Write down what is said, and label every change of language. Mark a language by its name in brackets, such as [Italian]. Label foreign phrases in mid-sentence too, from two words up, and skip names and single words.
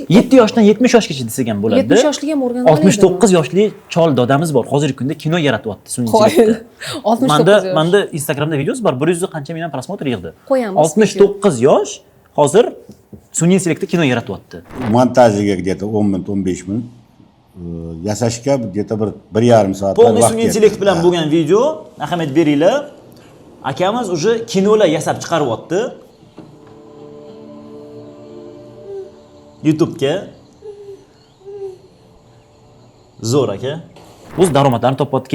[Uzbek] 7 yoshdan 70 yoshgacha desak ham bo'ladi. 70 yoshli ham o'rganib oladi. 69 yoshli chol dodamiz bor. Hozirgi kunda kino yaratyapti sun'iy intellektda. 69 yosh. Menda Instagramda videosi bor. 100 qancha million prosmotr yig'di. Qo'yamiz. 69 yosh hozir sun'iy intellektda kino yaratyapti. Montajiga где-то 10 minut, 15 minut, yasashga где-то 1,5 soat vaqt. Polniy sun'iy intellekt bilan bo'lgan video, ahamiyat beringlar. Akamiz уже kinolar yasab chiqaryapti. YouTube'ga. Zo'r aka. O'z daromadlarini topyapti.